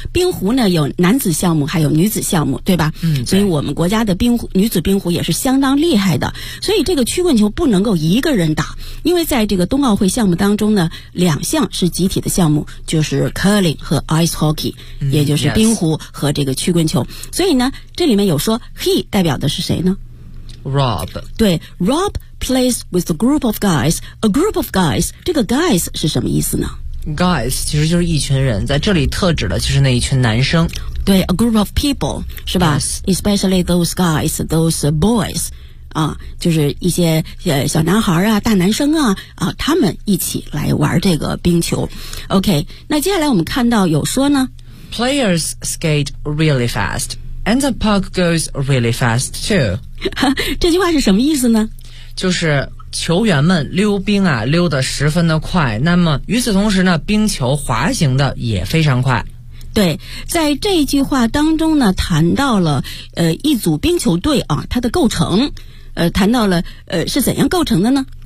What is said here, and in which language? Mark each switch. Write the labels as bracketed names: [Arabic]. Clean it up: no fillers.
[Chinese] 冰壶呢有男子项目，还有女子项目，对吧？所以我们国家的冰壶女子冰壶也是相当厉害的。所以这个曲棍球不能够一个人打，因为在这个冬奥会项目当中呢，两项是集体的项目，就是 curling 和 ice hockey。也就是冰壶和这个曲棍球，所以呢，这里面有说 he 代表的是谁呢 [English] ？Rob。 [Chinese] 对 [English] ，Rob plays with a group of guys. A group of guys， [Chinese] 这个 guys 是什么意思呢？Guys 其实就是一群人，在这里特指的就是那一群男生。对 [English] ，a group of people [Chinese] 是吧、 [English] yes. ？ Especially those guys, those boys， [Chinese] 啊，就是一些小男孩啊、大男生啊啊，他们一起来玩这个冰球。 OK， 那接下来我们看到有说呢。 [English] Players skate really fast, and the puck goes really fast too. [Chinese] 这句话是什么意思呢？就是球员们溜冰啊，溜得十分的快。那么与此同时呢，冰球滑行的也非常快。对，在这一句话当中呢，谈到了一组冰球队啊，它的构成，谈到了是怎样构成的呢？